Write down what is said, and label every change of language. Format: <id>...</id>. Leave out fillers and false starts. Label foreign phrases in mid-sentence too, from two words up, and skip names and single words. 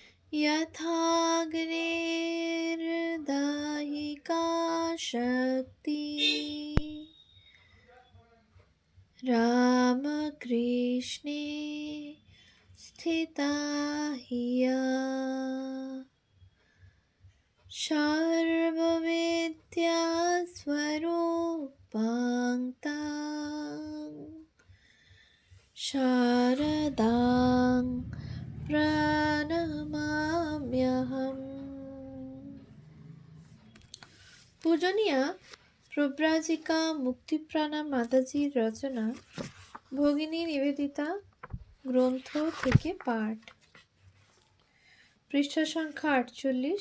<sa>यथाग्नेर्दाहिका शक्ति रामकृष्णे स्थिता हिया सर्वविद्या स्वरूपाङ् शारदां प्रणमाम्यहम्।</sa> <bn>পূজনীয়া প্রব্রাজিকা মুক্তিপ্রাণা মাতাজির রচনা ভগিনী নিবেদিতা গ্রন্থ থেকে পাঠ, পৃষ্ঠা সংখ্যা 48।</bn>